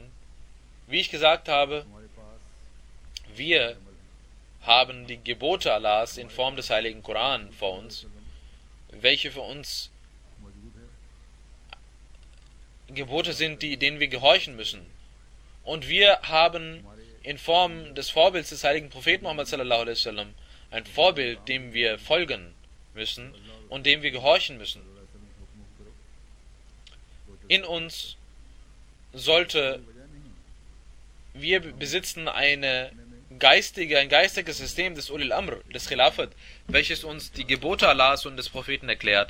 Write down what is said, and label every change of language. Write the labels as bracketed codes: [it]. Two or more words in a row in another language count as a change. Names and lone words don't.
[de] Wie ich gesagt habe, wir haben die Gebote Allahs in Form des heiligen Koran vor uns, welche für uns Gebote sind, denen wir gehorchen müssen. Und wir haben in Form des Vorbilds des heiligen Propheten Muhammad [ar] صلى الله عليه وسلم [de] ein Vorbild, dem wir folgen müssen und dem wir gehorchen müssen. In uns sollte, wir besitzen ein geistiges System des [ar] أولي الأمر, [de] des Khilafat, welches uns die Gebote Allahs und des Propheten erklärt.